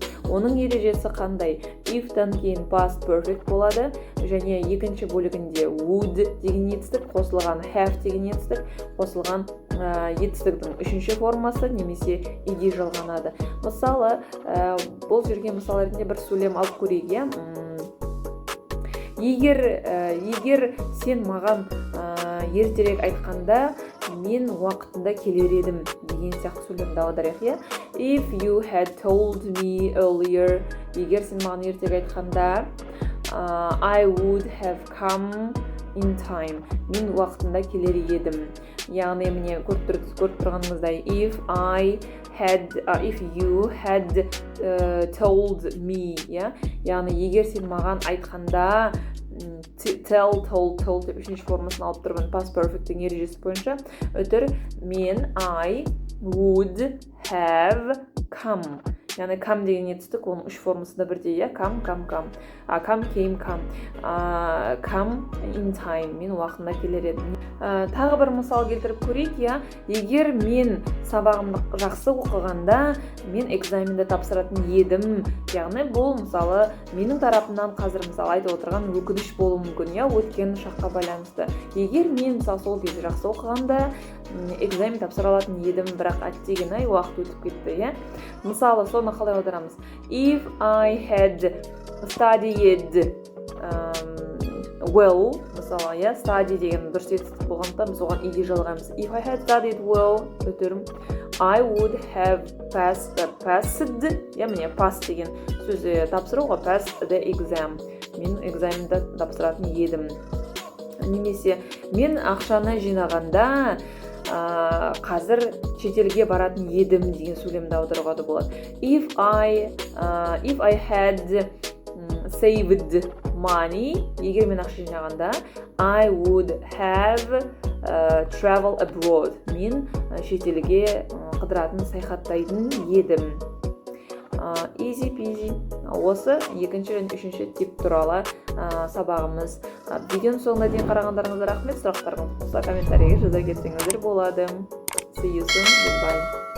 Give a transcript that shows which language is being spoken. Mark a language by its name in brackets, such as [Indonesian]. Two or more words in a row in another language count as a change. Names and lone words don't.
[Kazakh] Оның ережесі қандай? If-тан кейін [English] past perfect [Kazakh] болады және екінші бөлігінде would деген етістік қосылған have деген етістік қосылған етістіктің үшінші формасы немесе иди жалғанады. Мысалы, бұл жерге мысал ретінде бір сөйлем алып көрейік. Егер сен маған ертерек айтқанда, мен уақытында келер едім деген сияқты сөйлемді аударайық. [English] If you had told me earlier, [Kazakh] егер сен маған ертерек айтқанда, [English] I would have come in time. [Kazakh] Мен уақытында келер едім. Яғни міне көріп тұрғанымыздай, [English] if you had told me, [Kazakh] яғни егер сен маған айтқанда, told деп үшінші формасын алып тұрмын [English] past perfect'тің [Kazakh] ережесі бойынша, өтір мен [English] I would have come. [Kazakh] Яғни come деген етістік, оның үш формасында бірдей, [English] come, came, come in time, [Kazakh] мен уақытында келер едім. Тағы бір мысал келтіріп көрейік, егер мен сабағымды жақсы оқығанда, мен экзаменді тапсыратын едім. Яғни бұл мысалы менің тарапымнан қазір мысалы айтып отырған өкініш болуы мүмкін, өткен шаққа байланысты. Егер мен мысалы сол кезде жақсы оқығанда, экзамен тапсыра алатын едім, бірақ әттеген уақыт өтіп кетті, Мысалы, соны қалай аударамыз? [English] If I had studied well, [Kazakh] мысалы, study деген дұрыс етістік болғандықтан біз оған иди жалғаймыз. [English] If I had studied well, өтірім, I would have passed, [Kazakh] міне pass деген сөзі тапсыруға [English] pass the exam. [Kazakh] Мен экзаменді тапсыратын едім. Немесе мен ақшаны жинағанда қазір шетелге баратын едім деген сөйлемді аударуға да болады. [English] If I had saved money, [Kazakh] егер мен ақша жинағанда, [English] I would have travel abroad. [Kazakh] Мен шетелге қыдыратын, саяхаттайтын едім. [English] Easy peasy. [Kazakh] Осы екінші және үшінші тип туралы сабағымыз. Видеоның соңына дейін қарағандарыңызға рахмет. Сұрақтарыңыз болса комментарийге жаза кетсеңіздер болады. [English] See you soon. Goodbye.